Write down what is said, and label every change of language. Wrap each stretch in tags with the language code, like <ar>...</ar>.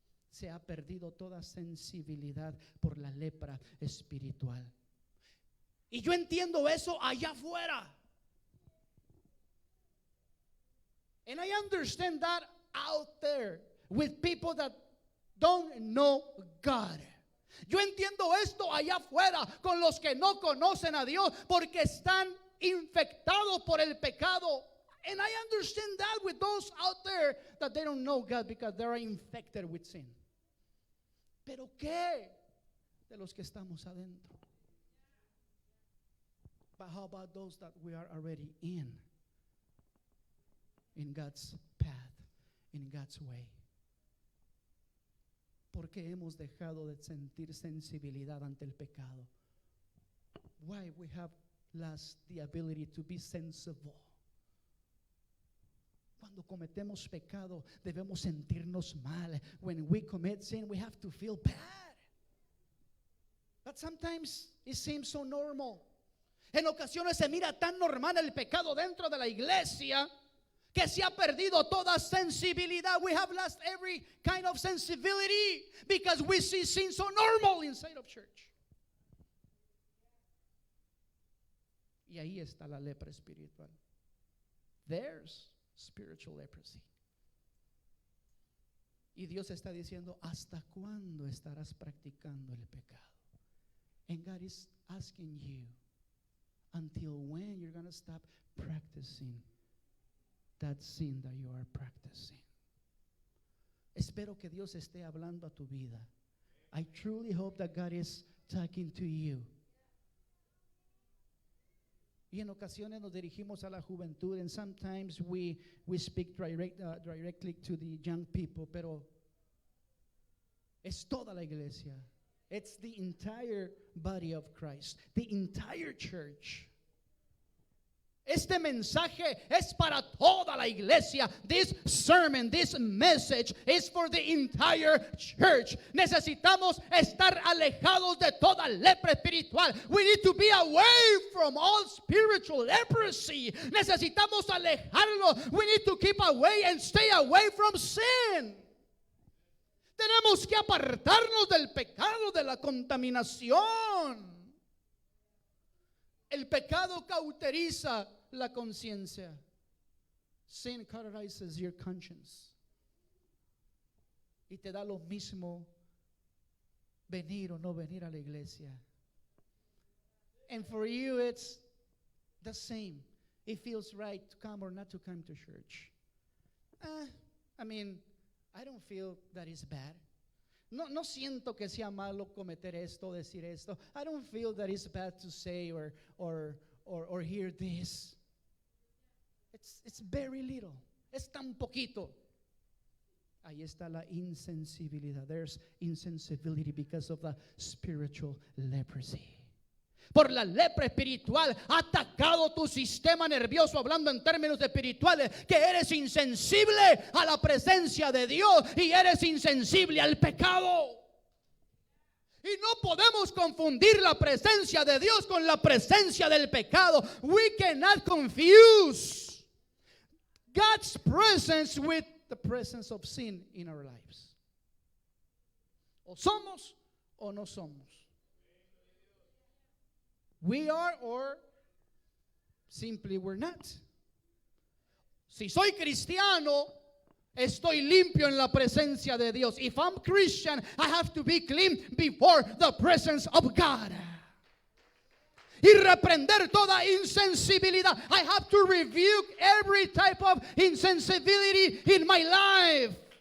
<es>Se ha perdido toda sensibilidad por la lepra espiritual. Y yo entiendo eso allá afuera.</es> <en>And I understand that out there with people that don't know God.</en> <es>Yo entiendo esto allá afuera con los que no conocen a Dios porque están infectados por el pecado.</es> <en>And I understand that with those out there that they don't know God because they are infected with sin.</en> <es>Pero ¿qué de los que estamos adentro?</es> <en>But how about those that we are already in God's path, in God's way?</en> <es>¿Por qué hemos dejado de sentir sensibilidad ante el pecado?</es> <en>Why we have lost the ability to be sensible?</en> <es>Cuando cometemos pecado debemos sentirnos mal.</es> <en>When we commit sin, we have to feel bad. But sometimes it seems so normal.</en> <es>En ocasiones se mira tan normal el pecado dentro de la iglesia que se ha perdido toda sensibilidad.</es> <en>We have lost every kind of sensibility because we see sin so normal inside of church.</en> <es>Y ahí está la lepra espiritual.</es> <en>There's spiritual leprosy.</en> <es>Y Dios está diciendo, ¿hasta cuándo estarás practicando el pecado?</es> <en>And God is asking you, until when you're going to stop practicing that sin that you are practicing?</en> <es>Espero que Dios esté hablando a tu vida.</es> <en>I truly hope that God is talking to you.</en> <es>Y en ocasiones nos dirigimos a la juventud,</es> <en>and sometimes we speak directly to the young people,</en> <es>pero es toda la iglesia.</es> <en>It's the entire body of Christ, the entire church.</en> <es>Este mensaje es para toda la iglesia.</es> <en>This sermon, this message is for the entire church.</en> <es>Necesitamos estar alejados de toda lepra espiritual.</es> <en>We need to be away from all spiritual leprosy.</en> <es>Necesitamos alejarlo.</es> <en>We need to keep away and stay away from sin.</en> <es>Tenemos que apartarnos del pecado, de la contaminación. El pecado cauteriza la conciencia.</es> <en>Sin cauterizes your conscience.</en> <es>Y te da lo mismo venir o no venir a la iglesia.</es> <en>And for you it's the same. It feels right to come or not to come to church. I don't feel that is bad.</en> <es>No siento que sea malo cometer esto, decir esto.</es> <en>I don't feel that it's bad to say or hear this. It's very little.</en> <es>Es tan poquito. Ahí está la insensibilidad.</es> <en>There's insensibility because of the spiritual leprosy.</en> <es>Por la lepra espiritual ha atacado tu sistema nervioso, hablando en términos espirituales, que eres insensible a la presencia de Dios y eres insensible al pecado. Y no podemos confundir la presencia de Dios con la presencia del pecado.</es> <en>We cannot confuse God's presence with the presence of sin in our lives.</en> <es>O somos o no somos.</es> <en>We are or simply we're not.</en> <es>Si soy cristiano, estoy limpio en la presencia de Dios.</es> <en>If I'm Christian, I have to be clean before the presence of God.</en> <es>Y reprender toda insensibilidad.</es> <en>I have to rebuke every type of insensibility in my life.</en>